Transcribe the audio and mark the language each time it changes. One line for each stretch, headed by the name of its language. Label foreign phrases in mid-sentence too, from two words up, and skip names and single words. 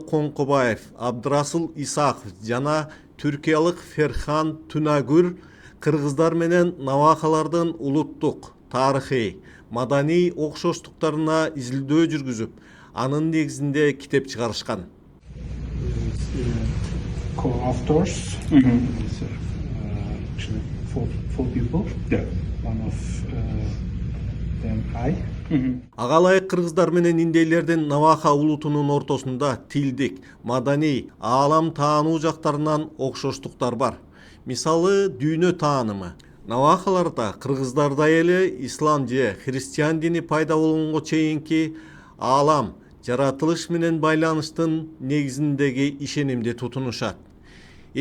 Kyrgyz: Коңкобаев, Абдырасыл Исаков жана түркиялык Ферхан Түнагүр кыргыздар менен навахалардын улуттук, тарыхый, маданий окшоштуктарына изилдөө жүргүзүп, анын негизинде китеп чыгарышкан.
English: Co-authors, actually four people. Yeah. One of them I.
Kyrgyz: Ага ылайык кыргыздар менен индейлердин Наваха улутунун ортосунда тилдик, маданий, аалам таануу жактарынан окшоштуктар бар. Мисалы, дүйнө таанымы. Навахаларда кыргыздардай эле ислам же христиан дини пайда болгонго чейинки аалам, жаратылыш менен байланыштын негизиндеги ишенимди тутунушат.